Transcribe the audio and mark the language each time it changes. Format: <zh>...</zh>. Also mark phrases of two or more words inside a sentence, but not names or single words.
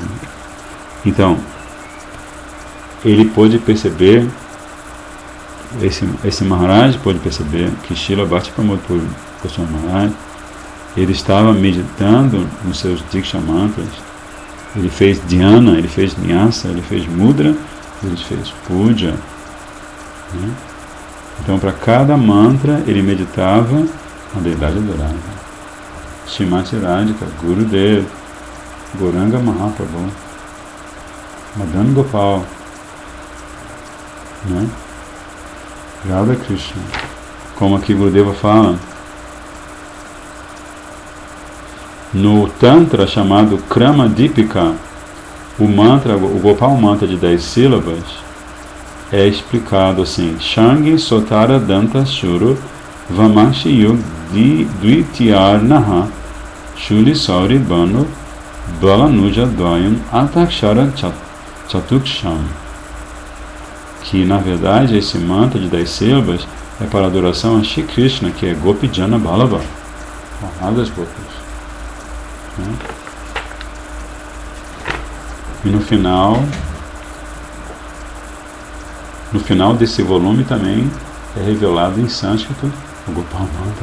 <pt>Então, ele pôde perceber, esse Maharaj pôde perceber que Srila Bhakti Pramod Puri Goswami Maharaj, ele estava meditando nos seus Diksha mantras, ele fez dhyana, ele fez nyasa, ele fez mudra, ele fez puja. Né? Então, para cada mantra, ele meditava a deidade adorada. Srimati Radhika, Gurudev, Gauranga Mahaprabhu, Madan Gopal, né? Radha Krishna. Como aqui Gurudeva fala, no Tantra chamado Krama Dipika, o Gopal Mantra de 10 sílabas, é explicado assim:</pt> <sa>Shangi Sotara Danta Shuru Vamashi Yug Dvityar Naha Shuli Sauri Banu Balanuja Dvayam Atakshara Chatuksham.</sa> <pt>Que na verdade esse mantra de 10 sílabas é para adoração a Shri Krishna, que é Gopijana Balaba, das gopas. Né? E no final desse volume também é revelado em sânscrito o Gopal Mantra.</pt>